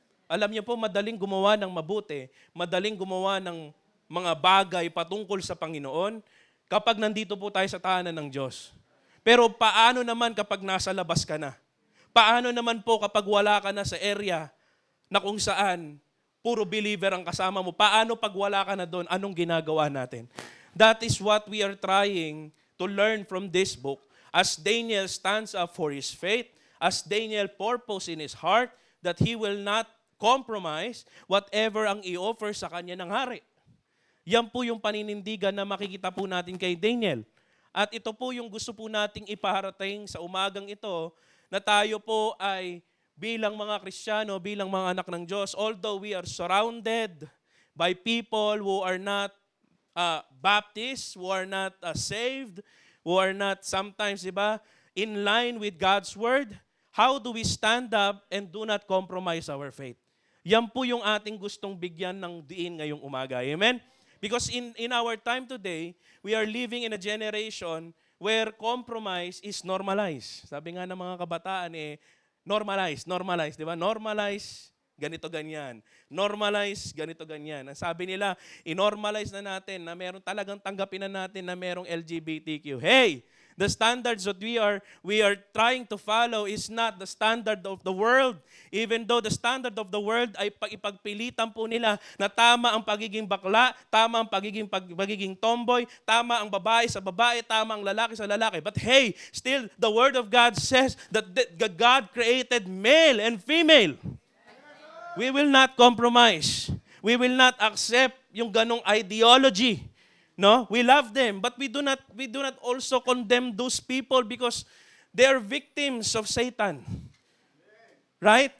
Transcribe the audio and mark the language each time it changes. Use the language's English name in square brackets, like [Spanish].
[Filipino] Alam niyo po, madaling gumawa ng mabuti, madaling gumawa ng mga bagay patungkol sa Panginoon kapag nandito po tayo sa tahanan ng Diyos. Pero paano naman kapag nasa labas ka na? Paano naman po kapag wala ka na sa area na kung saan puro believer ang kasama mo? Paano pag wala ka na doon? Anong ginagawa natin? [English] That is what we are trying to learn from this book. As Daniel stands up for his faith, as Daniel purpose in his heart that he will not compromise whatever [Filipino] ang i-offer sa kanya ng hari. Yan po yung paninindigan na makikita po natin kay Daniel. At ito po yung gusto po nating ipaharating sa umagang ito, na tayo po ay bilang mga Kristiyano, bilang mga anak ng Diyos, [English] although we are surrounded by people who are not Baptists, who are not saved, who are not sometimes, in line with God's Word, how do we stand up and do not compromise our faith? [Filipino] Yan po yung ating gustong bigyan ng diin ngayong umaga. Amen? [English] Because in our time today, we are living in a generation where compromise is normalized. [Filipino] Sabi nga ng mga kabataan, normalize, di ba? Normalize, ganito, ganyan. Normalize, ganito, ganyan. Ang sabi nila, inormalize na natin na meron talagang tanggapin na natin na merong LGBTQ. Hey! [English] The standards that we are trying to follow is not the standard of the world. Even though the standard of the world [Filipino] ay ipagpilitan po nila na tama ang pagiging bakla, tama ang pagiging tomboy, tama ang babae sa babae, tama ang lalaki sa lalaki. [English] But hey, still the Word of God says that God created male and female. We will not compromise. We will not accept [Filipino] yung ganong [English] ideology. No, we love them, but we do not also condemn those people because they are victims of Satan. Right?